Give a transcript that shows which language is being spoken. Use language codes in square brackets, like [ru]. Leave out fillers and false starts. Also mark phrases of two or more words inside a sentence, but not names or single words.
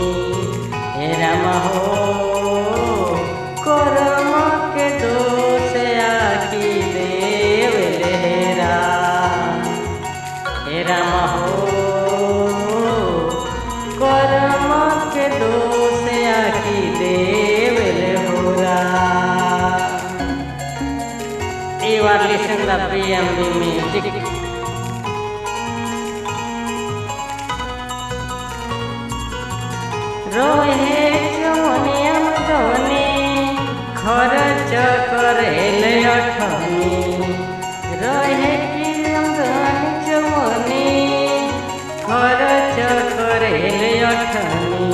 [bho] हे राम हो कर्म के दोष आखी देवले राम। हे राम हो कर्म के दोष आखी देवले हो राम। [en] You are listening to the PMB music. [bho] रोहे चवनिया मधवनी खर्च करेले अठनी, रोहे की धनी चवनी खर्च करेले अठनी।